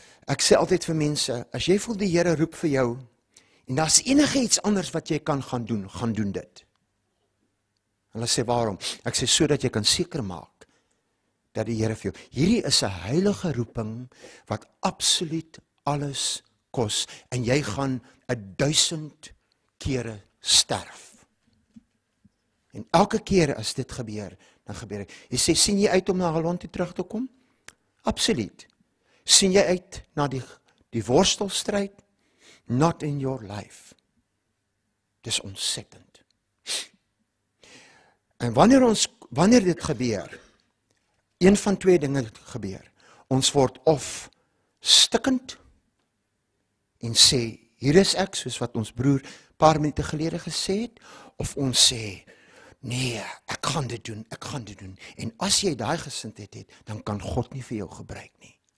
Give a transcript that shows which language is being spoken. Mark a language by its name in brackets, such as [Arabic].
[Afrikaans] Ek sê altyd vir mense, as jy voel die Here roep vir jou, en daar is enige iets anders wat jy kan gaan doen dit. Hulle sê, waarom? Ek sê, sodat jy kan seker maak, dat die Here vir jou, hierdie is 'n heilige roeping, wat absoluut alles kos, en jy gaan 1000 kere sterf. En elke keer as dit gebeur, dan gebeur dit. Jy sê, sien jy uit om na Holland toe terug te kom? Absoluut. Sien jy uit na die worstelstryd? [English] Not in your life. [Afrikaans] Dis ontsettend. En wanneer dit gebeur, een van twee dinge gebeur. Ons word of stikkend en sê, hier is ek, soos wat ons broer paar minute gelede gesê het, of ons sê, nee, ek gaan dit doen. En as jy daai gesindheid het, dan kan God nie vir jou gebruik nie.